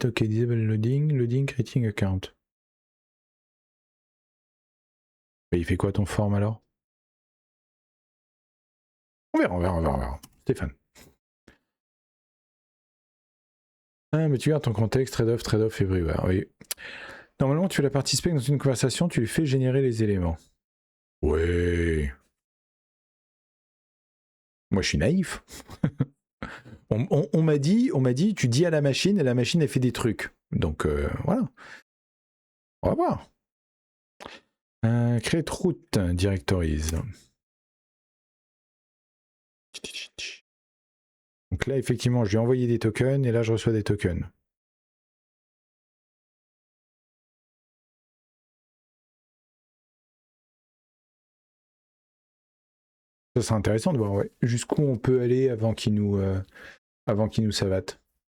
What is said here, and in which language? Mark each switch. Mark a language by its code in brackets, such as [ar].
[en] Ok, disable loading, creating account. [fr] Et il fait quoi ton form alors? On verra. Stéphane. Ah, mais tu gardes ton contexte, [en] trade-off everywhere, [fr] oui. Normalement, tu la participes dans une conversation, tu lui fais générer les éléments. Ouais. Moi, je suis naïf. on m'a dit, tu dis à la machine, et la machine, elle fait des trucs. Donc, voilà. On va voir. [en] Create route, directories. [fr] Donc là, effectivement, je lui ai envoyé des tokens, et là, je reçois des tokens. Ça serait intéressant de voir, ouais, jusqu'où on peut aller avant qu'il nous savate.